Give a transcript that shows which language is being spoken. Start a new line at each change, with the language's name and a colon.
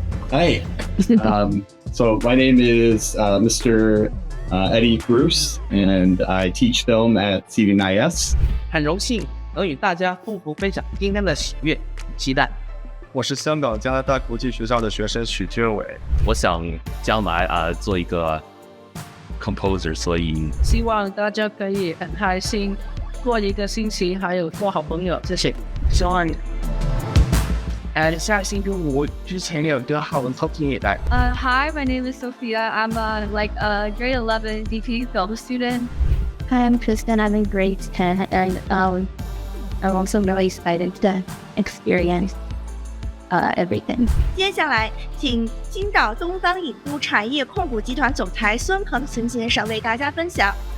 English: Hi. So my name is Mr. Eddie Bruce, and I teach film at CDNIS.
Chinese: 很荣幸能与大家共同分享今天的喜悦与期待。我是香港加拿大国际学校的学生许俊伟。我想将来做一个 composer， 所以希望大家可以很开心过一个星期，还有做好朋友。谢谢。希望下星期五之前有个好的作品来。
English: Hi, my name is Sophia. I'm like a grade 11 DP film student. Hi, I'm Kristen. I'm in grade 10, and I'm also really excited to experience everything.
Chinese: 接下来，请金岛东方影都产业控股集团总裁孙恒存先生为大家分享。